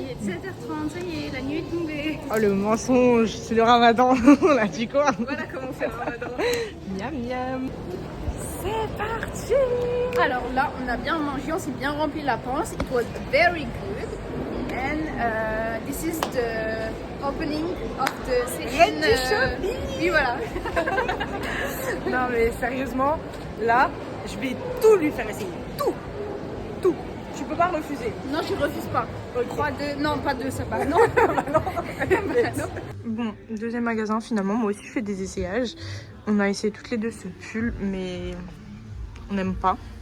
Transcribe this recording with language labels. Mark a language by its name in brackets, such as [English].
[French] Il est 7h30, ça y est, la nuit est tombée. Oh le mensonge, c'est le ramadan. On a dit quoi? Voilà comment c'est le ramadan. Miam miam. C'est parti. Alors là, on a bien mangé, on s'est bien rempli la panse. [English] It was very good. And this is the opening of the session. Ready shopping. [French] Oui, voilà. Non mais sérieusement, là, je vais tout lui faire essayer. Tout. Tout. Tu peux pas refuser. Non, je refuse pas. Ok. 3, 2, non, pas 2, ça va. Non. Bon, deuxième magasin finalement, moi aussi je fais des essayages. On a essayé toutes les deux ce pull, mais on n'aime pas.